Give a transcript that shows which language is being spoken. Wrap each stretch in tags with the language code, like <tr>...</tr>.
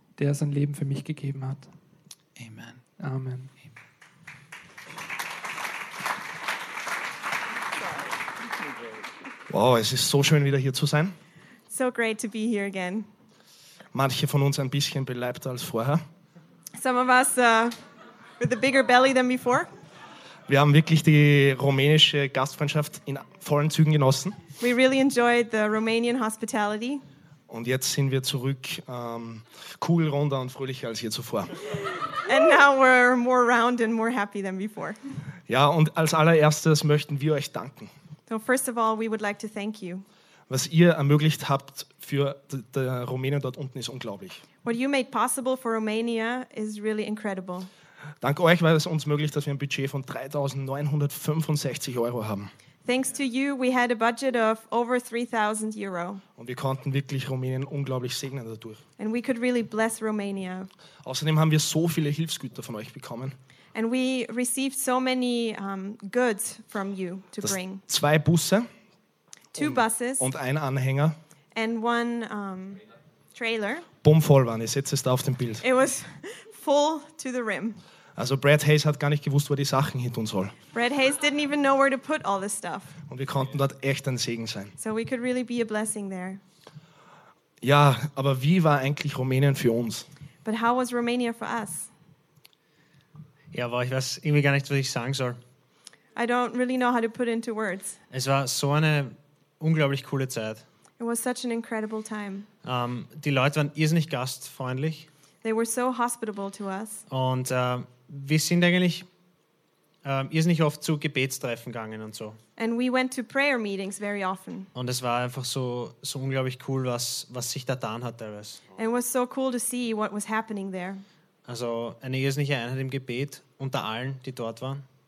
<de>Der sein Leben für mich gegeben hat. Amen. Amen. Wow, es ist so schön, wieder hier zu sein.</de> <en>So great to be here again.</en> <de>Manche von uns ein bisschen beleibter als vorher.</de> <en>Some of us with a bigger belly than before.</en> <de>Wir haben wirklich die rumänische Gastfreundschaft in vollen Zügen genossen.</de> <en>We really enjoyed the Romanian hospitality.</en> <de>Und jetzt sind wir zurück, cool, runder und fröhlicher als je zuvor.</de> <en>And now we're more round and more happy than before.</en> <de>Ja, und als allererstes möchten wir euch danken.</de> <en>So first of all, we would like to thank you.</en> <de>Was ihr ermöglicht habt für der Rumänien dort unten ist unglaublich.</de> <en>What you made possible for Romania is really incredible.</en> <de>Dank euch war es uns möglich, dass wir ein Budget von 3.965 Euro haben.</de> <en>Thanks to you, we had a budget of over 3,000 euro.</en> <de>Und wir konnten wirklich Rumänien unglaublich segnen dadurch.</de> <en>And we could really bless Romania.</en> <de>Außerdem haben wir so viele Hilfsgüter von euch bekommen.</de> <en>And we received so many goods from you to bring.</en> <de>Zwei Busse.</de> <en>Two buses.</en> <de>Und ein Anhänger.</de> <en>And one trailer.</en> <de>Bummvoll waren, ihr seht es da auf dem Bild.</de> <en>It was full to the rim.</en> <de>Also Brad Hayes hat gar nicht gewusst, wo er die Sachen hin tun soll.</de> <en>Brad Hayes didn't even know where to put all this stuff.</en> <de>Und wir konnten dort echt ein Segen sein.</de> <en>So we could really be a blessing there.</en> <de>Ja, aber wie war eigentlich Rumänien für uns?</de> <en>But how was Romania for us?</en> <de>Ja, war, ich weiß irgendwie gar nicht, was ich sagen soll.</de> <en>I don't really know how to put into words.</en> <de>Es war so eine unglaublich coole Zeit.</de> <en>It was such an incredible time.</en> <de>Die Leute waren irrsinnig gastfreundlich.</de> <en>They were so hospitable to us.</en> <de>Und wir sind eigentlich irrsinnig oft zu Gebetstreffen gegangen und so.</de> <en>And we went to prayer meetings very often.</en> <de>Und es war einfach so unglaublich cool, was sich da getan hat teilweise.</de> <en>And it was so cool to see what was happening there.</en> <de>Also eine irrsinnige Einheit im Gebet unter allen, die dort waren.</de>